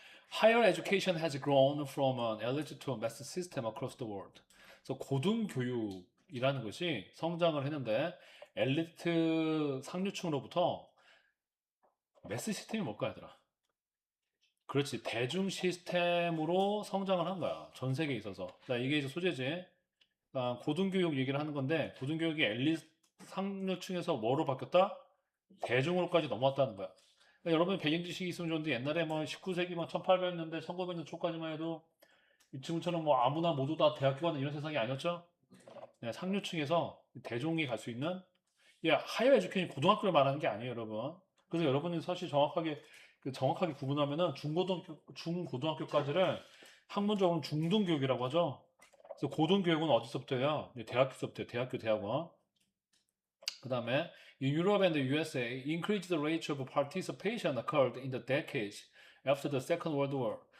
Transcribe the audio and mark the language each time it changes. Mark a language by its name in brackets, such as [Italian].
[English] Higher education has grown from an elite to a mass system across the world. [Korean] 그래서 고등교육이라는 것이 성장을 했는데 엘리트 상류층으로부터 매스 시스템이 뭘까 얘들아? 그렇지. 대중 시스템으로 성장을 한 거야. 전 세계에 있어서. 자, 이게 이제 소재지. 고등교육 얘기를 하는 건데 고등교육이 엘리트 상류층에서 뭐로 바뀌었다? 대중으로까지 넘어왔다는 거야. 그러니까 여러분 배경 지식이 있으면 좋은데 옛날에 뭐 19세기 막 1800년대 1900년 초까지만 해도 지금처럼 뭐 아무나 모두 다 대학교 가는 이런 세상이 아니었죠. 네, 상류층에서 대중이 갈 수 있는 하이어 에듀케이션 고등학교를 말하는 게 아니에요, 여러분. 그래서 여러분이 사실 정확하게 구분하면은 중고등학교까지를 학문적으로는 중등교육이라고 하죠. 그래서 고등교육은 어디서부터예요? 대학교서부터요. 대학교, 대학원. 그 다음에 [English] in Europe and the USA, increased rate of participation occurred in the decades after the Second World War.